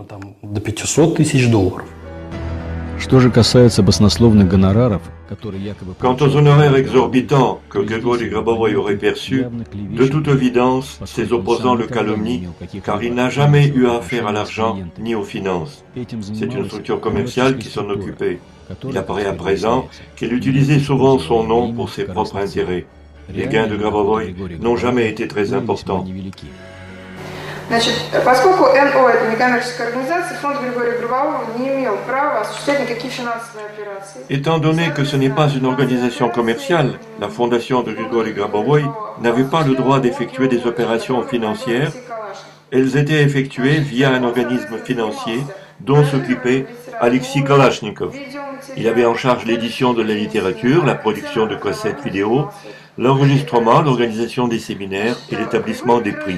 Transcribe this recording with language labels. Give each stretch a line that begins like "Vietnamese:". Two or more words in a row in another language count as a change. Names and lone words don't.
French: Quant aux honoraires exorbitants que Grigori Grabovoi aurait perçus, de toute évidence, ses opposants le calomnient, car il n'a jamais eu affaire à l'argent ni aux finances. C'est une structure commerciale qui s'en occupait. Il apparaît à présent qu'il utilisait souvent son nom pour ses propres intérêts. Les gains de Grabovoi n'ont jamais été très importants.
Russian: Поскольку НО – это некоммерческая организация, фонд Григория Грабового не имел права осуществлять никакие финансовые операции.
French: Étant donné que ce n'est pas une organisation commerciale, la fondation de Grigori Grabovoi n'avait pas le droit d'effectuer des opérations financières. Elles étaient effectuées via un organisme financier dont s'occupait Alexis Kalachnikov. Il avait en charge l'édition de la littérature, la production de cassettes vidéo, l'enregistrement, l'organisation des séminaires et l'établissement des prix.